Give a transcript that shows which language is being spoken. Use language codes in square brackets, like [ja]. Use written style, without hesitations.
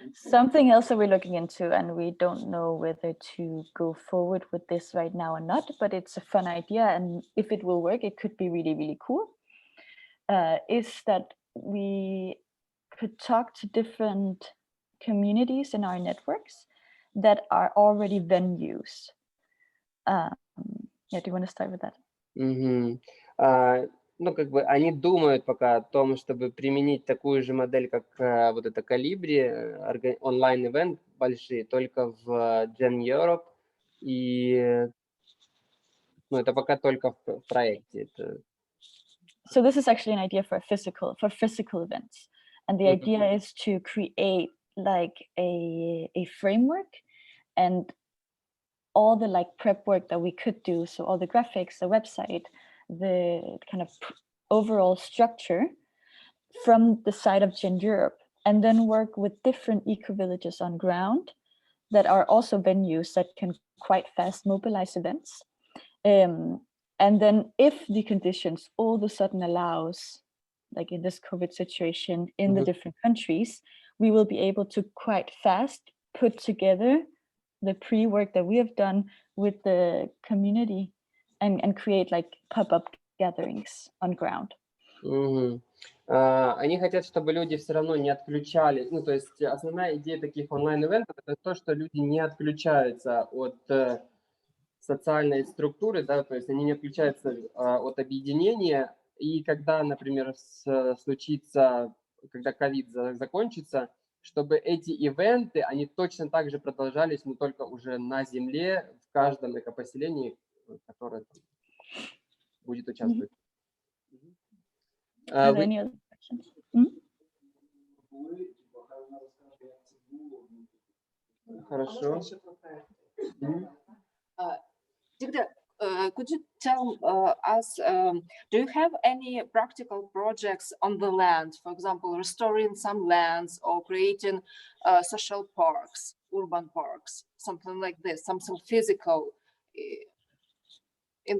[en] Something else that we're looking into, and we don't know whether to go forward with this right now or not, but it's a fun idea, and if it will work, it could be really, really cool, is that we could talk to different communities in our networks that are already venues. Yeah, do you want to start with that? Мгм. [ru] Ну, как бы они думают пока о том, чтобы применить такую же модель, как вот это Колибри, онлайн-ивент большие, только в Gen Europe. И ну, это пока только в проекте. [en] So this is actually an idea for physical events. And the idea is to create like a framework and all the like prep work that we could do. So all the graphics, the website, the kind of overall structure from the side of Gen Europe, and then work with different eco-villages on ground that are also venues that can quite fast mobilize events. And then if the conditions all of a sudden allows, like in this COVID situation in the different countries, we will be able to quite fast put together the pre-work that we have done with the community and create like pop-up gatherings on ground. [ru] Они хотят, чтобы люди все равно не отключались. Ну, то есть основная идея таких онлайн-ивентов – это то, что люди не отключаются от социальной структуры, да, то есть они не отключаются от объединения. И когда, например, случится, когда ковид закончится, чтобы эти ивенты, они точно так же продолжались, но только уже на земле, в каждом экопоселении, которое будет участвовать. [en] Are there any other questions? [ru] Хорошо. [en] Dicte, could you tell us, do you have any practical projects on the land, for example, restoring some lands or creating social parks, urban parks, something like this, something physical in